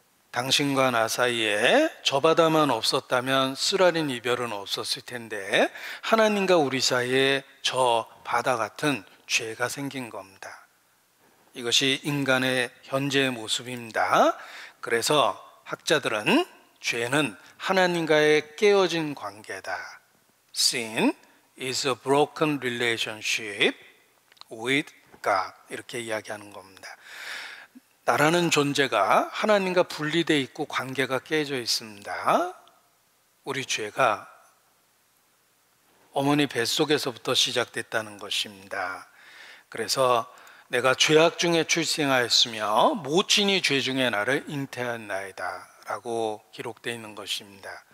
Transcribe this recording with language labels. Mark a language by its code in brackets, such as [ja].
[ko] 당신과 나 사이에 저 바다만 없었다면 쓰라린 이별은 없었을 텐데 하나님과 우리 사이에 저 바다 같은 죄가 생긴 겁니다. 이것이 인간의 현재의 모습입니다. 그래서 학자들은 죄는 하나님과의 깨어진 관계다. [en] Sin is a broken relationship with God. [ko] 이렇게 이야기하는 겁니다. 나라는 존재가 하나님과 분리되어 있고 관계가 깨져 있습니다. 우리 죄가 어머니 뱃속에서부터 시작됐다는 것입니다. 그래서 내가 죄악 중에 출생하였으며 모친이 죄 중에 나를 잉태하였나이다 라고 기록되어 있는 것입니다.